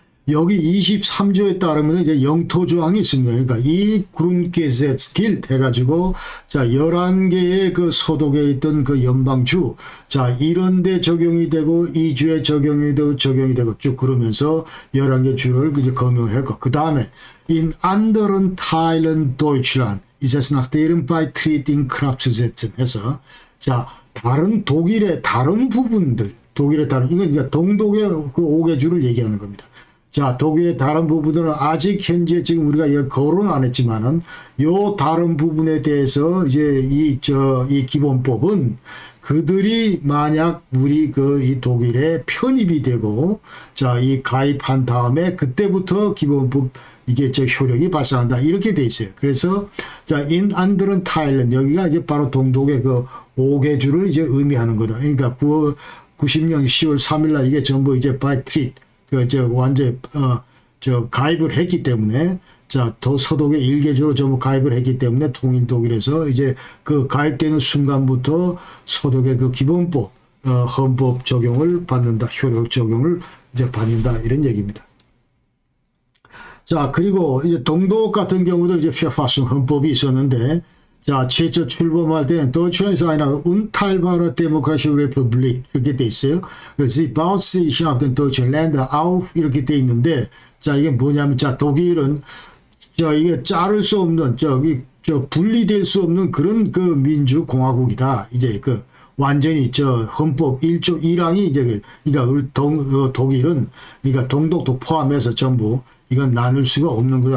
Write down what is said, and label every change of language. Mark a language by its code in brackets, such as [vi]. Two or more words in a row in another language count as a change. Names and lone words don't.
[ko] 여기 23조에 따르면 이제 영토 조항이 있습니다. 그러니까 이 그룬게세츠길 해가지고 자 11개의 그 소독에 있던 그 연방주 자 이런 데 적용이 되고 이 주에 적용이 되고 쭉 그러면서 11개 주를 이제 검열을 했고 그 다음에 [de] in anderen Teilen Deutschland ist es nach deren Beitritt in Kraft zu setzen [ko] 해서 자 다른 독일의 다른 부분들 독일의 다른 이건 이제 동독의 그 5개 주를 얘기하는 겁니다. 자, 독일의 다른 부분들은 아직 현재 지금 우리가 거론 안 했지만은 요 다른 부분에 대해서 이제 이 기본법은 그들이 만약 우리 이 독일에 편입이 되고 자, 이 가입한 다음에 그때부터 기본법 이게 효력이 발생한다. 이렇게 돼 있어요. 그래서 자, [de] in anderen Teilen [ko] 여기가 이제 바로 동독의 그 5개주를 이제 의미하는 거다. 그러니까 90년 10월 3일 날 이게 전부 이제 바이트릿 완전 가입을 했기 때문에 자, 더 서독의 1개주로 전부 가입을 했기 때문에 통일 독일에서 이제 그 가입되는 순간부터 서독의 그 기본법 헌법 적용을 받는다. 효력 적용을 이제 받는다. 이런 얘기입니다. 자, 그리고 이제 동독 같은 경우도 이제 Verfassung 헌법이 있었는데 자, 최초 출범할 때는 [de] Deutschland ist eine unteilbare demokratische Republik [ko] 이렇게 돼 있어요. [de] Sie baut sich auf den deutschen Länder auf [ko] 이렇게 돼 있는데 자, 이게 뭐냐면 자, 독일은 이게 자를 수 없는 분리될 수 없는 그런 그 민주공화국이다. 이제 완전히 헌법 1조 1항이 이제 그러니까 우리 독일은 그러니까 동독도 포함해서 전부 이건 나눌 수가 없는 거다.